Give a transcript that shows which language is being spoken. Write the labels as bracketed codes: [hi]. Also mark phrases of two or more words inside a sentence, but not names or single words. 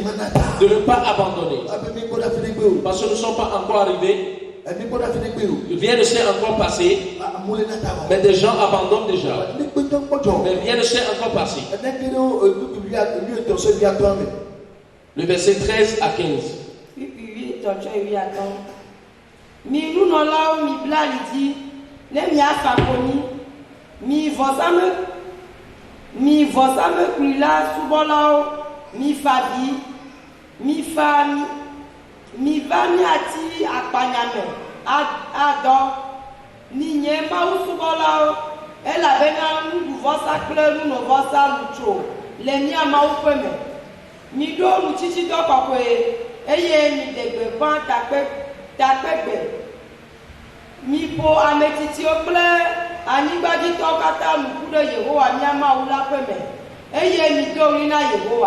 [fr] De ne pas abandonner. Parce que nous ne sommes pas encore arrivés. Rien ne s'est encore passé. Mais des gens abandonnent déjà. Mais rien ne s'est encore passé. Le verset 13 à 15. [ee] Mi nunɔlawo mi bla ali dzi ne miafa konyi mi vɔsamekpli la subɔlawo mi fa vi mi va miati akpanyame adɔ ni nye mawu subɔlawo elabena nuɖuvɔsa kple nunovɔsa lutso le mia mawu ƒe me mi ɖo nutsitsidɔ kɔkɔe eye mi de gbeƒã takpegbe mi ƒo ametitsiwo kple anyigbadzitɔwo katã nuku ɖe Yehowa mia Mawu la ƒe me eye mi do ɣli na Yehowa.